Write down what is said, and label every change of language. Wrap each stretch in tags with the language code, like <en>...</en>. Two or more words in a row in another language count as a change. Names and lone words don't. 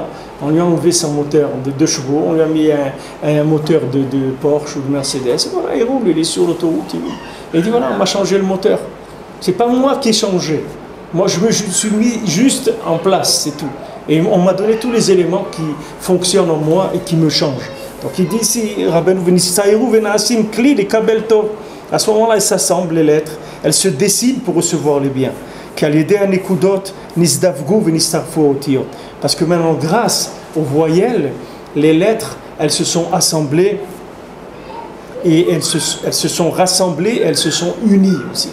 <fr>On lui a enlevé son moteur de 2 chevaux, on lui a mis un moteur de Porsche ou de Mercedes. Et voilà, il roule, il est sur l'autoroute. Il dit voilà, on m'a changé le moteur. C'est pas moi qui ai changé. Moi, je me suis mis juste en place, c'est tout. Et on m'a donné tous les éléments qui fonctionnent en moi et qui me changent. Donc il dit ici,</fr> <he>רבינו ונצטיירו ונעשים כלי לקבל טוב.</he> <fr>À ce moment-là, elles s'assemblent, les lettres, elles se dessinent pour recevoir les biens. Parce que maintenant, grâce aux voyelles, les lettres, elles se sont assemblées et elles se sont rassemblées, elles se sont unies aussi.</fr>